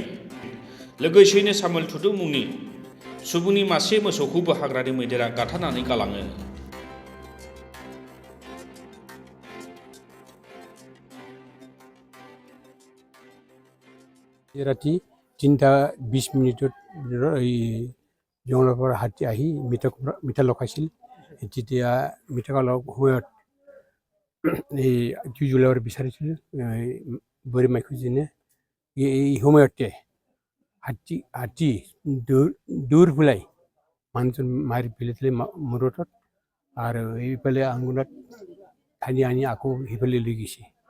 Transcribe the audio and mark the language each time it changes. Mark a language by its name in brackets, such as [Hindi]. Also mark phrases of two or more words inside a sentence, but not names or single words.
[Bodo] लोगोसेयैनो सामुएल टुटु मुंनि सुबुंनि मासे मोसौखौबो हाग्रानि मैदेरा गाथारनानै गालाङो। [Assamese] राति 3:20 জংঘলৰ হাতী আহি মিঠা লগাইছিল। তেতিয়া মিঠা লগাৰ সময়ত এই জুই জ্বলাব বিচাৰিছিল বুঢ়ী মাইকীজনীয়ে। এই সময়তে হাতী দৌৰ পেলাই মানুহজন মাৰি পেলাইছিলে মূৰত আৰু এইফালে আঙুলত ঠানি আনি আকৌ সেইফালে লৈ গৈছে।